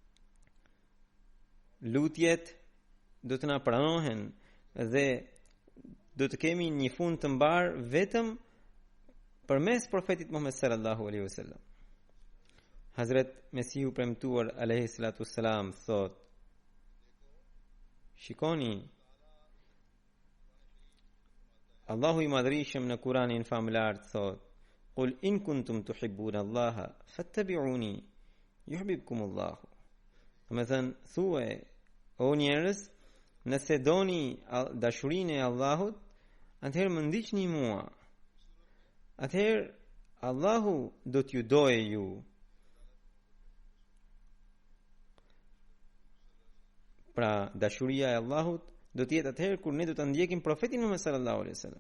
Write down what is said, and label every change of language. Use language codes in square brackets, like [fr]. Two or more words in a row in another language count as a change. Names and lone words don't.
[sq] Lutjet do të na pranohen dhe do të kemi një fund të mbar vetëm përmes profetit Muhammed [ar] صلى الله عليه وسلم. [sq] Hazrat Mesihu premtuar [ar] عليه الصلاة والسلام [sq] thot: shikoni, Allahu i madhrishëm në Kur'anin famlar thot: [ar] قل إن كنتم تحبون الله فاتبعوني يحببكم الله. [sq] Me thënë, thuaj o njerëz, nëse doni dashurinë e Allahut, atëherë më ndiqni mua. Atëherë Allahu do t'ju dojë ju. Pra dashuria e Allahut do të jetë atëherë kur ne do të ndjekim profetin Muhammed [ar] صلى الله عليه وسلم.